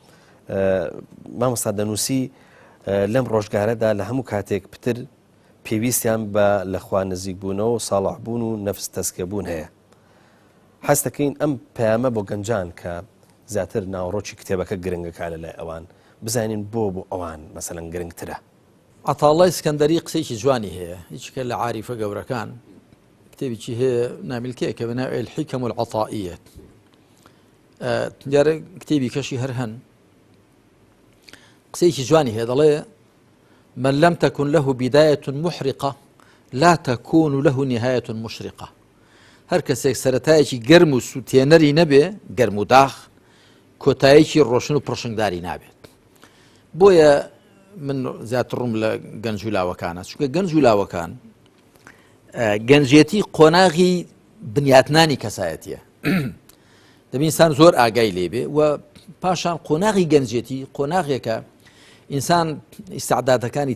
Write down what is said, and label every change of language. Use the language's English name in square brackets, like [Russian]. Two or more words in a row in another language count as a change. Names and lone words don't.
[Central Kurdish] مامۆستا دەنووسی لەم ڕۆژگارەدا لە هەموو کاتێک پتر پێویستیان بە لەخوا نزیک بوونەوە و ساڵح بوون و نەفس تەسکەبوون هەیە حەز دەکەین ئەم پەیامە بۆ گەنجان کە زیاتر ناوڕۆکی کتێبەکە گرنگەکە لەلای ئەوان بزانین بۆ ئەوان مەسەلەن گرنگترە عەتاڵڵای ئیسکەندەری قسەیەکی جوانی هەیە هیچکە لە عاریفە گەورەکان کتێبێکی هەیە نامیلکەیە کە بەناوی الحیکەم العەطائیە دیارە کتێبی کەشی هەر هەن قسەیەکی جوانی هەیە دەڵێ [Arabic] من لم تكن له بداية محرقة لا تكون له نهاية مشرقة [Central Kurdish] هەر کەسێک سەرەتایەکی گەرم و سوتێنەری نەبێ گەرم و داخ کۆتاییکی ڕۆشن و پڕشنگداری نابێت بۆیە من زیاتر ڕووم لە گەنج و لاوەکانە چونکە گەنج و لاوەکان گەنجێتی قۆناغی بنیاتنانی کەسایەتیە دەبینسان زۆر ئاگای لێبێ و پاشان قۆناغی گەنجێتی قۆناغێکە ئینسان ئیستعدادەکانی